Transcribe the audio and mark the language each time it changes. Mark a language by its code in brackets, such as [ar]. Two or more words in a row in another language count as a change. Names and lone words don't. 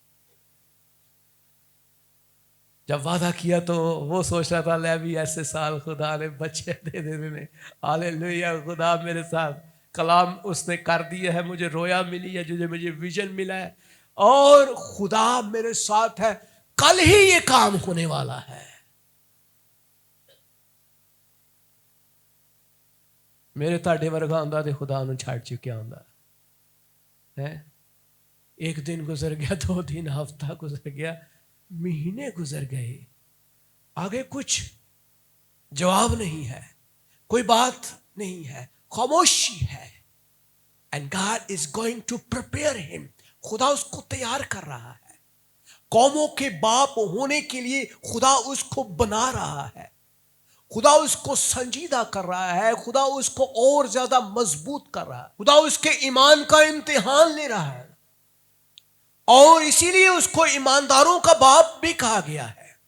[ur] جب وعدہ کیا تو وہ سوچ رہا تھا لے بھی ایسے سال خدا نے بچے دے دینے میں، ہاللیلویہ، خدا میرے ساتھ کلام اس نے کر دیا ہے، مجھے رویا ملی ہے، مجھے ویژن ملا ہے، اور خدا میرے ساتھ ہے، کل ہی یہ کام ہونے والا ہے۔ [pa] میرے تاڑے ورگا ہوندا تے خدا نو چھڑ چکیا ہوندا ہے۔ [ur] ایک دن گزر گیا، 2 دن، ہفتہ گزر گیا، مہینے گزر گئے، آگے کچھ جواب نہیں ہے، کوئی بات نہیں ہے، خاموشی ہے۔ [en] And God is going to prepare him. [ur] خدا اس کو تیار کر رہا ہے، قوموں کے باپ ہونے کے لیے خدا اس کو بنا رہا ہے، خدا اس کو سنجیدہ کر رہا ہے، خدا اس کو اور زیادہ مضبوط کر رہا ہے، خدا اس کے ایمان کا امتحان لے رہا ہے، اور اسی لیے اس کو ایمانداروں کا باپ بھی کہا گیا ہے۔